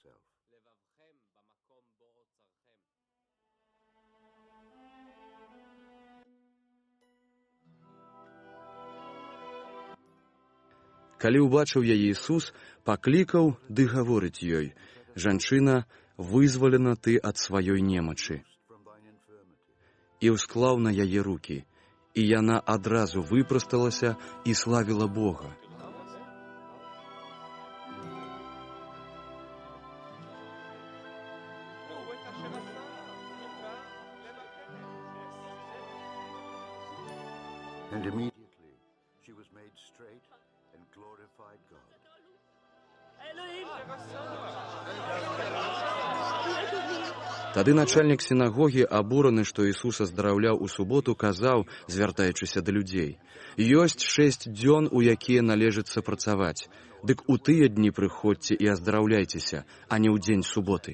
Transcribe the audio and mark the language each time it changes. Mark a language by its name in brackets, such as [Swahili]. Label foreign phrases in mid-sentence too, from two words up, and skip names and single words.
[Belarusian] Калі ўбачыў яе Ісус, паклікаў ды гаворыць ёй: «Жанчына, вызвалена ты ад сваёй немачы». І ўсклаў на яе рукі, і яна адразу выпрасталася і славіла Бога. [English] And immediately she was made straight and glorified God. [Belarusian] Тады начальнік сінагогі, абураны, што Ісус аздараўляў у суботу, казаў, звяртаючыся да людзей: «Ёсць 6 дзён, у якія належыцца працаваць. Дык у тыя дні прыходзьце і аздараўляйцеся, а не ў дзень суботы».